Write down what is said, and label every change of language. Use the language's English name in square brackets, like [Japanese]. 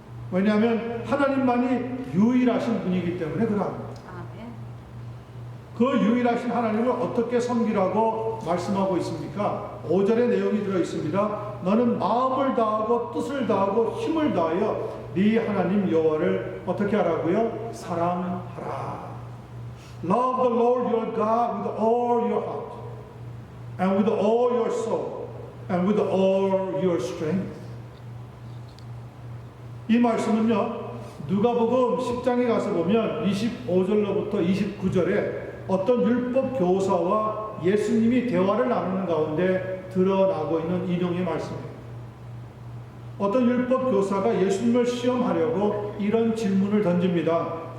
[Korean] 왜냐하면 하나님만이 유일하신 분이기 때문에 그러합니다. 그 유일하신 하나님을 어떻게 섬기라고 말씀하고 있습니까? 5절의 내용이 들어 있습니다. 너는 마음을 다하고 뜻을 다하고 힘을 다하여 네 하나님 여호와를 어떻게 하라고요? 사랑하라. [English] Love the Lord your God with all your heart and with all your soul and with all your strength. [Korean] 이 말씀은요, 누가복음 10장에 가서 보면 25절로부터 29절에 어떤 율법 교사와 예수님이 대화를 나누는 가운데 드러나고 있는 인용의 말씀이에요. 어떤 율법 교사가 예수님을 시험하려고 이런 질문을 던집니다.